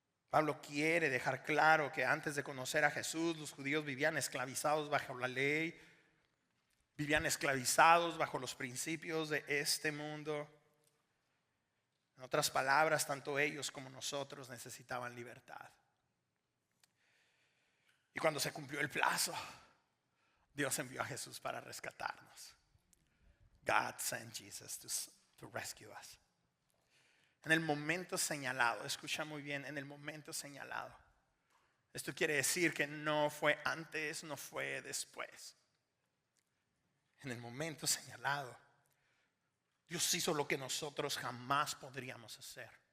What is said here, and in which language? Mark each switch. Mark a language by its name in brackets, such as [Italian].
[Spanish] Pablo quiere dejar claro que antes de conocer a Jesús, los judíos vivían esclavizados bajo la ley, vivían esclavizados bajo los principios de este mundo. En otras palabras, tanto ellos como nosotros necesitaban libertad. Y cuando se cumplió el plazo, Dios envió a Jesús para rescatarnos. [English] God sent Jesus to rescue us. [Spanish] En el momento señalado, escucha muy bien, en el momento señalado. Esto quiere decir que no fue antes, no fue después. En el momento señalado, Dios hizo lo que nosotros jamás podríamos hacer.